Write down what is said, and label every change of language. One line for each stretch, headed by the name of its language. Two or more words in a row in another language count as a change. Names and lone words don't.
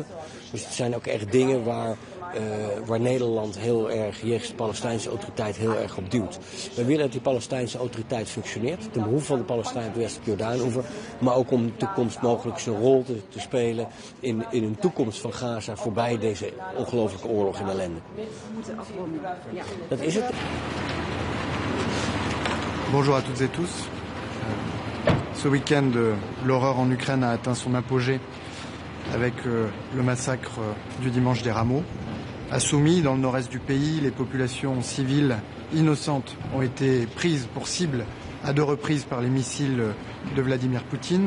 Dutch: Dus het zijn ook echt dingen waar Nederland heel erg, jegens de Palestijnse autoriteit, heel erg op duwt. We willen dat die Palestijnse autoriteit functioneert, ten behoeve van de Palestijnen op de westelijke Jordaanoever, maar ook om in de toekomst mogelijk zijn rol te spelen in een toekomst van Gaza voorbij deze ongelooflijke oorlog en ellende. Dat is het.
French: Bonjour à toutes et tous. Ce week-end, l'horreur en Ukraine a atteint son apogée avec le massacre du dimanche des Rameaux. À Soumy, dans le nord-est du pays, les populations civiles innocentes ont été prises pour cible à 2 reprises par les missiles de Vladimir Poutine.